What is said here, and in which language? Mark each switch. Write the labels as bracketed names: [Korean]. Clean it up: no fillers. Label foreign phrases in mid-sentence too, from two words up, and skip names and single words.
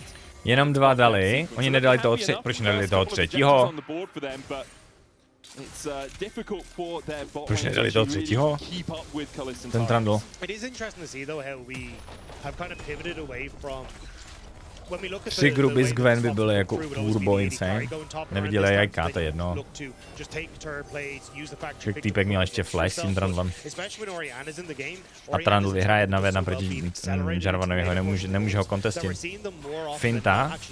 [Czech] Jenom 2 dali, oni nedali toho proč nedali toho třetího? Proč nedali toho třetího? Ten Trundle. [English] It is interesting to see though how we have kind of pivoted away from [Czech] 3 gruby z Gwen by byly jako turbo insane. Neviděli jajka, to je jedno. Týpek měl ještě flash s tím Trundlem. A Trundle vyhraje 1v1 proti Jarvanovi, nemůže ho kontestit. Finta.